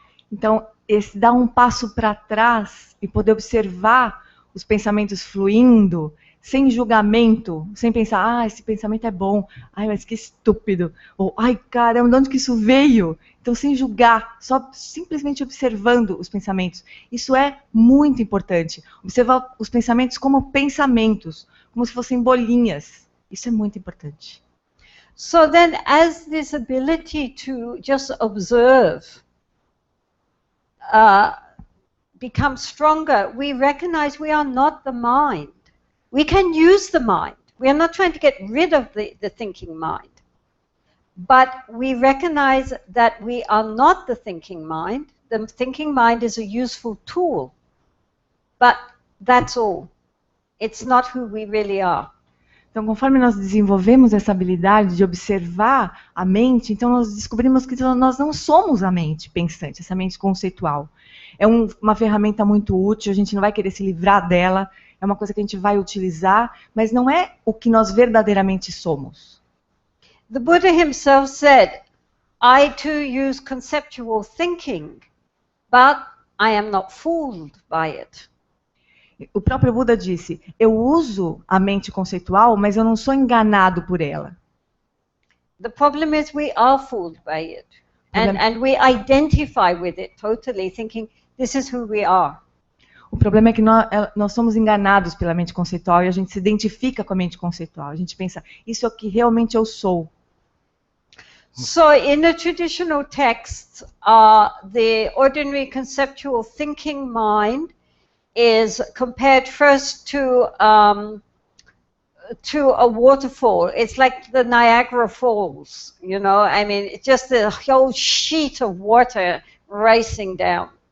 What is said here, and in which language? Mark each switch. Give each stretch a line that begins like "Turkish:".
Portuguese: Então, esse dar um passo para trás e poder observar os pensamentos fluindo, sem julgamento, sem pensar, esse pensamento é bom, mas que estúpido, ou, caramba, de onde que isso veio? Então, sem julgar, só simplesmente observando os pensamentos. Isso é muito importante. Observar os pensamentos como pensamentos, como se fossem bolinhas. Isso é muito importante.
English: So then, as this ability to just observe becomes stronger, we recognize we are not the mind. We can use the mind. We are not trying to get rid of the thinking mind. But we recognize that we are not the thinking mind. The thinking mind is a useful tool. But that's all. It's not who we really are.
Portuguese: Então, conforme nós desenvolvemos essa habilidade de observar a mente, então nós descobrimos que nós não somos a mente pensante, essa mente conceitual. É uma ferramenta muito útil, a gente não vai querer se livrar dela, é uma coisa que a gente vai utilizar, mas não é o que nós verdadeiramente somos.
English: The Buddha himself said, I too use conceptual thinking, but I am not fooled by it.
Portuguese: O próprio Buda disse, eu uso a mente conceitual, mas eu não sou enganado por ela.
English: The problem is we are fooled by it. And we identify with it totally, thinking this is who we are.
Portuguese: O problema é que nós somos enganados pela mente conceitual e a gente se identifica com a mente conceitual. A gente pensa, isso é o que realmente eu sou.
English: So in the traditional texts, the ordinary conceptual thinking mind is compared first to a waterfall. It's like the Niagara Falls, you know. I mean, it's just a whole sheet of water racing down.